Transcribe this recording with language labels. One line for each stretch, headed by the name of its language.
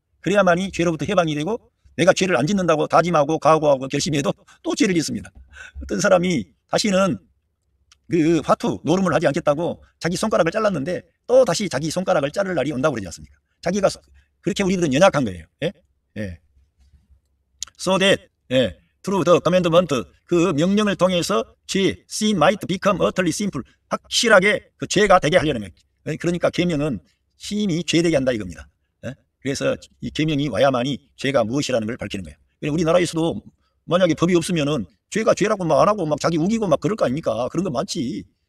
Korean: 그래야만이 죄로부터 해방이 되고, 내가 죄를 안 짓는다고 다짐하고 각오하고 결심해도 또 죄를 짓습니다. 어떤 사람이 다시는 그 화투 노름을 하지 않겠다고 자기 손가락을 잘랐는데 또 다시 자기 손가락을 자를 날이 온다고 그러지 않습니까? 자기가 그렇게 우리들은 연약한 거예요. 예? 예.
English: So that through the commandment,
Korean: 그 명령을 통해서
English: sin might become utterly sinful.
Korean: 확실하게 그 죄가 되게 하려는 거예요. 그러니까 계명은 심히 죄되게 한다 이겁니다. 그래서 이 계명이 와야만이 죄가 무엇이라는 걸 밝히는 거예요. 우리나라에서도 만약에 법이 없으면은 죄가 죄라고 막 안 하고 막 자기 우기고 막 그럴 거 아닙니까? 그런 거 많지.